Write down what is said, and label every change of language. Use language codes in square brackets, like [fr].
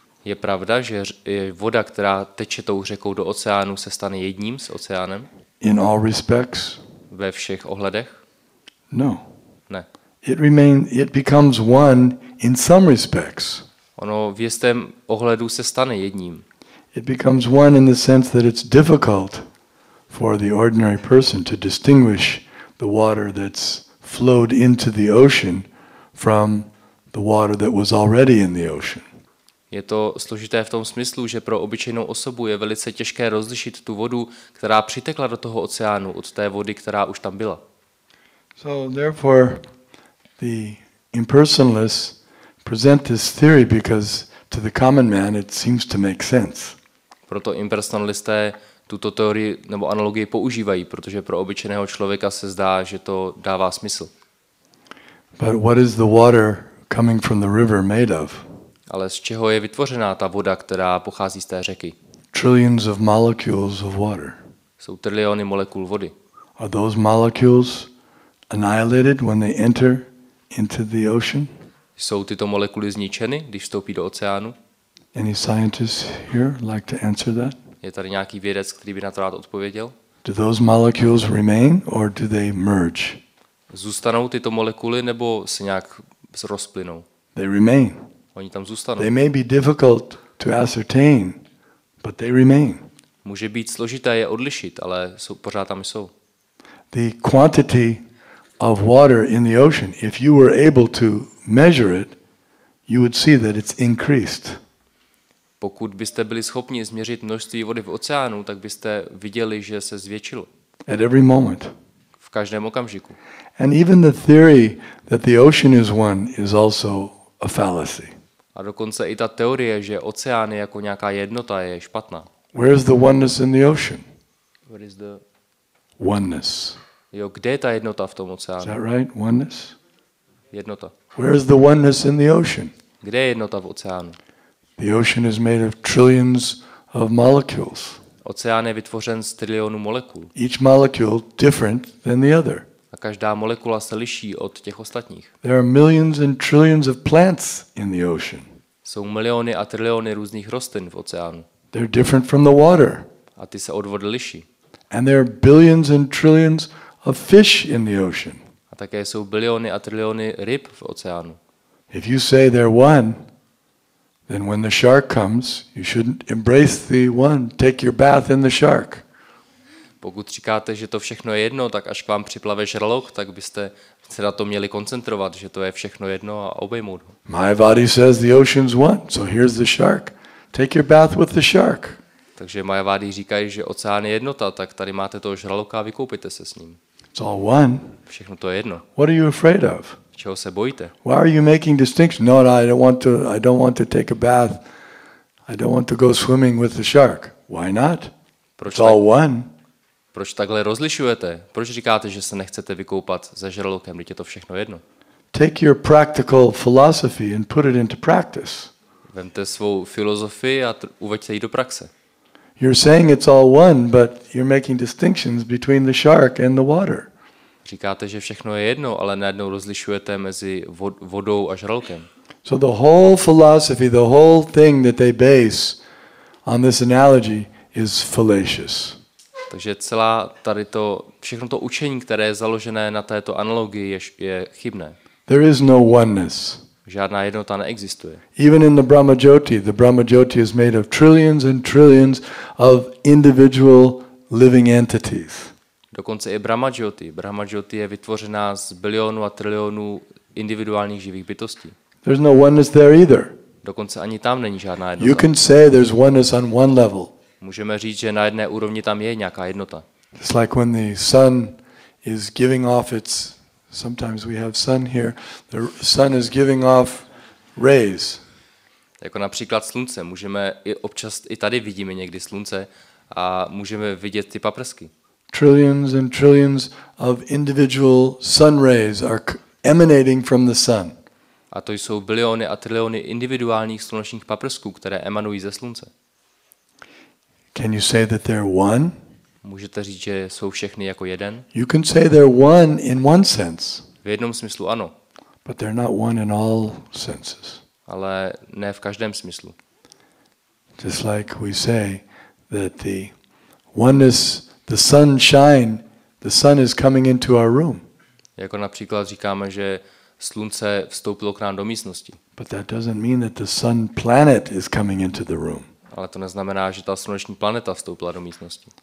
[cs] Je pravda, že voda, která teče tou řekou do oceánu, se stane jedním s oceánem? [en] In all respects? [cs] Ve všech ohledech? [en] No. [cs] Ne. [en] It becomes one in some respects. [cs] Ono v jistém ohledu se stane jedním. [en] It becomes one in the sense that it's difficult for the ordinary person to distinguish the water that's flowed into the ocean from the water that was already in the ocean. [cs] Je to složité v tom smyslu, že pro obyčejnou osobu je velice těžké rozlišit tu vodu, která přitekla do toho oceánu, od té vody, která už tam byla. [en] So therefore the impersonalists present this theory because to the common man it seems to make sense. [cs] Proto impersonalisté tuto teorii nebo analogii používají, protože pro obyčejného člověka se zdá, že to dává smysl. [en] But what is the water coming from the river made of? [cs] Ale z čeho je vytvořená ta voda, která pochází z té řeky? [en] Trillions of molecules of water. [cs] Jsou triliony molekul vody. [en] Are those molecules annihilated when they enter into the ocean? [cs] Jsou tyto molekuly zničeny, když vstoupí do oceánu? [en] Any scientists here like to answer that? [cs] Je tady nějaký vědec, který by na to rád odpověděl? [en] Do those molecules remain or do they merge? [cs] Zůstanou tyto molekuly nebo se nějak rozplynou? [en] They remain. [cs] Oni tam zůstanou. [en] They may be difficult to ascertain, but they remain. [cs] Může být složité je odlišit, ale pořád tam jsou. [en] The quantity of water in the ocean, if you were able to measure it, you would see that it's increased. [cs] Pokud byste byli schopni změřit množství vody v oceánu, tak byste viděli, že se zvětšilo. [en] At every moment. [cs] V každém okamžiku. [en] And even the theory that the ocean is one is also a fallacy. [cs] A dokonce i ta teorie, že oceán je jako nějaká jednota, je špatná. [en] Where is the oneness in the ocean? Where is the oneness? [cs] Jo, kde je ta jednota v tom [en] Is [cs] oceánu? [en] that right? Oneness? [cs] Jednota. [en] Where is the oneness in the ocean? [cs] Kde je jednota v oceánu? [en] The ocean is made of trillions of molecules. [cs] Oceán je vytvořen z trilionů molekul. [en] Each molecule different than the other. [cs] A každá molekula se liší od těch ostatních. [en] There are millions and trillions of plants in the ocean. [cs] Jsou miliony a triliony různých rostlin v oceánu. [en] They're different from the water. [cs] A ty se od vody liší. [en] And there are billions and trillions of fish in the ocean. [cs] A také jsou biliony a triliony ryb v oceánu. [en] If you say they're one, then when the shark comes, you shouldn't embrace the one. Take your bath in the shark. [cs] Pokud říkáte, že to všechno je jedno, tak až k vám připlave žralok, tak byste se na to měli koncentrovat, že to je všechno jedno a obejmout ho. [en] Mayavadi says the ocean's one, so here's the shark. Take your bath with the shark. [cs] Takže Mayavadi říkají, že oceán je jednota, tak tady máte toho žraloka a vykoupíte se s ním. [en] It's all one. [cs] Všechno to je jedno. [en] What are you afraid of? [cs] Čeho se bojíte? [en] Why are you making distinction? No, I don't want to take a bath. I don't want to go swimming with the shark. Why not? It's all one. [cs] Proč takhle rozlišujete? Proč říkáte, že se nechcete vykoupat se žralokem, když je to všechno jedno? [en] Take your practical philosophy and put it into practice. [cs] Vemte svou filozofii a uveďte ji do praxe. [en] You're saying it's all one, but you're making distinctions between the shark and the water. [cs] Říkáte, že všechno je jedno, ale najednou rozlišujete mezi vodou a žralokem. [en] So the whole philosophy, the whole thing that they base on this analogy is fallacious. [cs] Takže všechno to učení, které je založené na této analogii, je chybné. [en] There is no oneness. [cs] Žádná jednota neexistuje. [en] Even in the Brahma Jyoti is made of trillions and trillions of individual living entities. [cs] Dokonce i Brahma Jyoti je vytvořená z bilionů a trilionů individuálních živých bytostí. [en] There's no oneness there either. [cs] Dokonce ani tam není žádná jednota. [en] You can say there's oneness on one level. [cs] Můžeme říct, že na jedné úrovni tam je nějaká jednota. [en] It's like when the sun is giving off its, sometimes we have sun here, the sun is giving off rays. [cs] Jako například slunce. Občas i tady vidíme někdy slunce a můžeme vidět ty paprsky. [en] Trillions and trillions of individual sun rays are emanating from the sun. [cs] A to jsou biliony a triliony individuálních slunečních paprsků, které emanují ze slunce. [en] Can you say that they're one? [cs] Můžete říct, že jsou všechny jako jeden? [en] You can say they're one in one sense. [cs] V jednom smyslu ano. [en] But they're not one in all senses. [cs] Ale ne v každém smyslu. [en] Just like we say that the oneness, the sun is coming into our room. [cs] Jako například říkáme, že slunce vstoupilo k nám do místnosti. [en] But that doesn't mean that the sun planet is coming into the room. [cs] Ale to neznamená, že ta sluneční planeta vstoupila do místnosti.